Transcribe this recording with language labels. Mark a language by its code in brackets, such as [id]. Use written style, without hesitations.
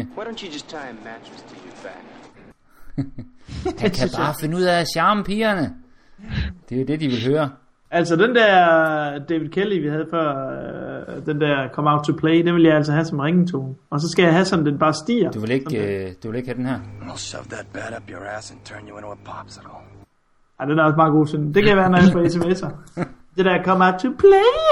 [en] Why don't you just tie a mattress to your back? [da] Han kan bare finde ud af at charme pigerne. Det er jo det, de vil høre. Altså den der David Kelly, vi havde før, den der Come Out to Play, den vil jeg altså have som ringetone. Og så skal jeg have sådan, den bare stiger. Du vil ikke have den her? [en] I'll shove that bat up your ass and turn you into a popsicle. [da] Ja, den er også meget god. Det kan være, når jeg får sms'er. Det der Come Out to Play.